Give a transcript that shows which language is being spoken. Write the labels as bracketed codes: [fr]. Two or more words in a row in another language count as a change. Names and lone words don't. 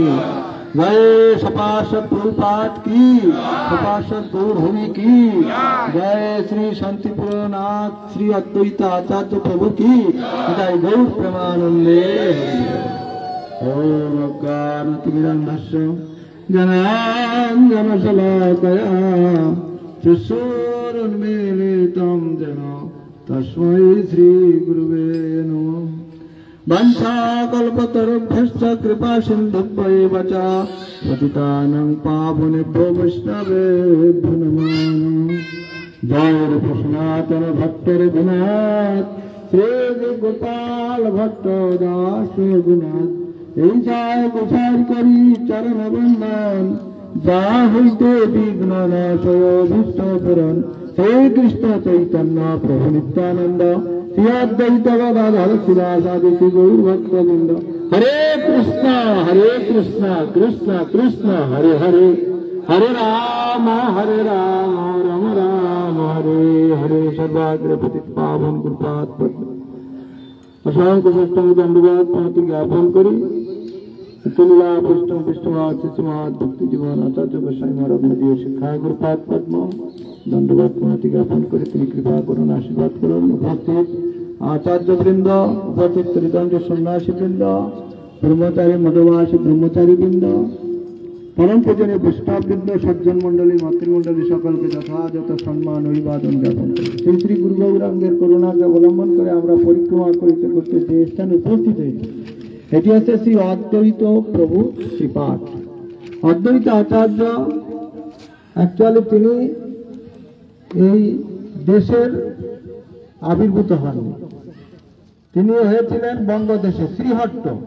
[hi] जय, सपार्षद प्रभुपाद की, सपार्षद गौरभूमि की जय, श्री शांतिपुरनाथ श्री अद्वैत आचार्य प्रभु की जय, गौर प्रेमानंदे। [sa] ओम अज्ञानतिमिरन्धस्य ज्ञानाञ्जनशलाकया चक्षुरुन्मीलितं येन तस्मै श्री गुरुवे नमः। वंशाकल्पतरुभ्यश्च कृपा सिन्धुभ्यैव च पतितानां पावनेभ्यो वैष्णवेभ्यो नमो नमः। [bn] জয় সনাতন ভক্ত রঘুনাথ শ্রী গোপাল ভট্ট দাস রঘুনাথ এই যায় গোসার করি চরণ বন্দন যা হইতে বিঘ্ন নাশয় অভীষ্ট পূরণ হে কৃষ্ণ চৈতন্য প্রভু নিত্যানন্দ শ্রী অদ্বৈত গদাধর শিবাসাদি শ্রী গৌর ভক্তবৃন্দ। [sa] হরে কৃষ্ণ কৃষ্ণ কৃষ্ণ হরে হরে, হরে রাম রাম রাম হরে হরে। [bn] সর্বাগ্র পতিত পাবন কৃপাত অসংখ্য ষষ্টাঙ্গ দণ্ডবাদ প্রণতি জ্ঞাপন করি। নিত্যলীলা পুষ্টম বিষ্ণুবাদ শিশুমাদ ভক্তি জীবন আচার্য গোস্বামী মহারাজ মহোদয় শিক্ষায় গুরুপাদ পদ্ম দণ্ডবত প্রণতি জ্ঞাপন করে তিনি কৃপা করুন আশীর্বাদ করুন। উপস্থিত আচার্যবৃন্দ উপস্থিত ত্রিদণ্ড সন্ন্যাসী বৃন্দ ব্রহ্মচারী মধুবাসী ব্রহ্মচারী বৃন্দ পরম পূজনীয় বৈষ্ণব বৃন্দ সজ্জন মণ্ডলী মাতৃমণ্ডলী সকল কে যথাযথ সম্মান অভিবাদন জ্ঞাপন করি। শ্রী শ্রী গুরু গৌরাঙ্গের করুণাকে অবলম্বন করে আমরা পরিক্রমা করতে করতে যে স্থানে উপস্থিত হয়েছি এটি হচ্ছে শ্রী অদ্বৈত প্রভু শ্রীপাদ। অদ্বৈত আচার্য অ্যাকচুয়ালি তিনি এই দেশের আবির্ভূত হননি, তিনি হয়েছিলেন বঙ্গদেশে শ্রীহট্ট।